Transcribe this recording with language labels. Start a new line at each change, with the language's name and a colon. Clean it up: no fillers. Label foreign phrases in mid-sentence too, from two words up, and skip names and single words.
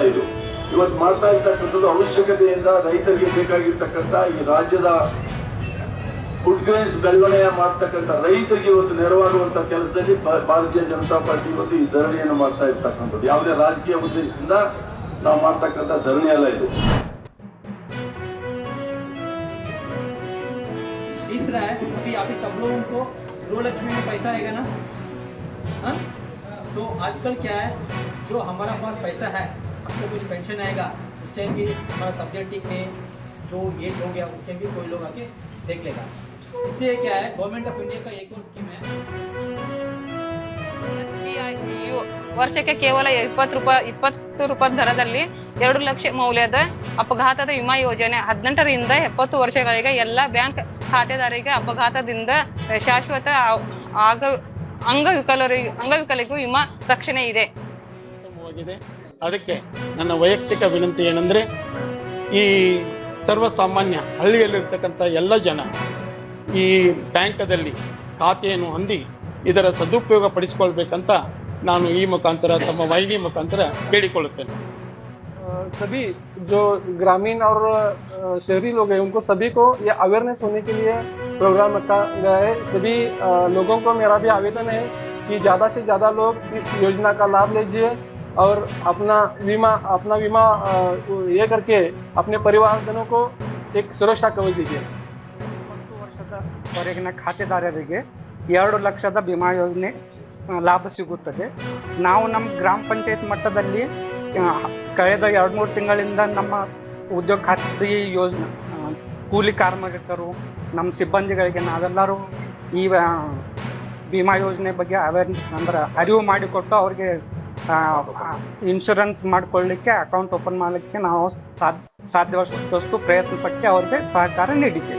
Kannada: ಇದು ಇವತ್ತು ಮಾಡ್ತಾ ಇರ್ತಕ್ಕಂಥದ್ದು ಅವಶ್ಯಕತೆಯಿಂದ ರೈತರಿಗೆ ಬೇಕಾಗಿರ್ತಕ್ಕಂಥ ಈ ರಾಜ್ಯದ
English: food grains
Kannada: ಬೆಳವಣಿಗೆ ಮಾಡ್ತಕ್ಕಂಥ ರೈತರಿಗೆ ಇವತ್ತು ನೆರವಾಗುವಂತ ಕೆಲಸದಲ್ಲಿ ಭಾರತೀಯ ಜನತಾ ಪಾರ್ಟಿ ಇವತ್ತು ಈ ಧರಣಿಯನ್ನು ಮಾಡ್ತಾ ಇರ್ತಕ್ಕಂಥದ್ದು. ಯಾವುದೇ ರಾಜಕೀಯ ಉದ್ದೇಶದಿಂದ ನಾವು ಮಾಡ್ತಕ್ಕಂಥ ಧರಣಿ ಅಲ್ಲ ಇದು.
Hindi: तीसरा है अभी सब लोगों को गृहलक्ष्मी में पैसा आएगा ना, हाँ? सो आजकल क्या है, जो हमारा पास पैसा है आपको कुछ पेंशन आएगा उस टाइम भी हमारा तबियत ठीक है, जो एज हो गया उस टाइम भी कोई लोग आके देख लेगा. इससे क्या है, गवर्नमेंट ऑफ इंडिया का एक और स्कीम है,
Kannada: ವರ್ಷಕ್ಕೆ ಕೇವಲ 20 ರೂಪಾಯಿ ದರದಲ್ಲಿ 2 ಲಕ್ಷ ಮೌಲ್ಯದ ಅಪಘಾತದ ವಿಮಾ ಯೋಜನೆ 18ರಿಂದ 70 ವರ್ಷಗಳಿಗೆ ಎಲ್ಲ ಬ್ಯಾಂಕ್ ಖಾತೆದಾರರಿಗೆ ಅಪಘಾತದಿಂದ ಶಾಶ್ವತ ಅಂಗವಿಕಲರಿಗೂ ವಿಮಾ ರಕ್ಷಣೆ ಇದೆ. ಅದಕ್ಕೆ ನನ್ನ ವೈಯಕ್ತಿಕ ವಿನಂತಿ ಏನಂದ್ರೆ, ಈ ಸರ್ವಸಾಮಾನ್ಯ ಹಳ್ಳಿಯಲ್ಲಿರ್ತಕ್ಕಂಥ ಎಲ್ಲ ಜನ ಈ ಬ್ಯಾಂಕದಲ್ಲಿ ಖಾತೆಯನ್ನು ಹೊಂದಿ ಇದರ ಸದುಪಯೋಗ ಪಡಿಸಿಕೊಳ್ಬೇಕಂತ ನಾನು ಈ ಮುಖಾಂತರ ತಮ್ಮ ವಾಹಿನಿ ಮುಖಾಂತರ ಕೇಳಿಕೊಳ್ಳುತ್ತೇನೆ.
Hindi: सभी जो ग्रामीण और शहरी लोग हैं उनको सभी को ये अवेयरनेस होने के लिए प्रोग्राम रखा गया है. सभी लोगों को मेरा भी आवेदन है कि ज़्यादा से ज़्यादा लोग इस योजना का लाभ लीजिए और अपना विमा ये करके अपने परिवारजनों को एक सुरक्षा कवच दीजिए.
Kannada: 20 ವರ್ಷದವರೆಗಿನ ಖಾತೆದಾರರಿಗೆ 2 ಲಕ್ಷದ ವಿಮಾ ಯೋಜನೆ ಲಾಭ ಸಿಗುತ್ತದೆ. ನಾವು ನಮ್ಮ ಗ್ರಾಮ ಪಂಚಾಯತ್ ಮಟ್ಟದಲ್ಲಿ ಕಳೆದ 2-3 ತಿಂಗಳಿಂದ ನಮ್ಮ ಉದ್ಯೋಗ ಖಾತ್ರಿ ಯೋಜನೆ ಕೂಲಿ ಕಾರ್ಮಿಕರು ನಮ್ಮ ಸಿಬ್ಬಂದಿಗಳಿಗೆ ನಾವೆಲ್ಲರೂ ಈ ವಿಮಾ ಯೋಜನೆ ಬಗ್ಗೆ ಅವೇರ್ನೆಸ್ ಅಂದ್ರೆ ಅರಿವು ಮಾಡಿಕೊಟ್ಟು ಅವ್ರಿಗೆ ಇನ್ಶೂರೆನ್ಸ್ ಮಾಡಿಕೊಳ್ಳಿಕ್ಕೆ
English: account open
Kannada: ಮಾಡಲಿಕ್ಕೆ ನಾವು ಸಾಧ್ಯವಾದಷ್ಟು ಪ್ರಯತ್ನ ಪಟ್ಟು ಅವ್ರಿಗೆ ಸಹಕಾರ ನೀಡಿದ್ದೇವೆ.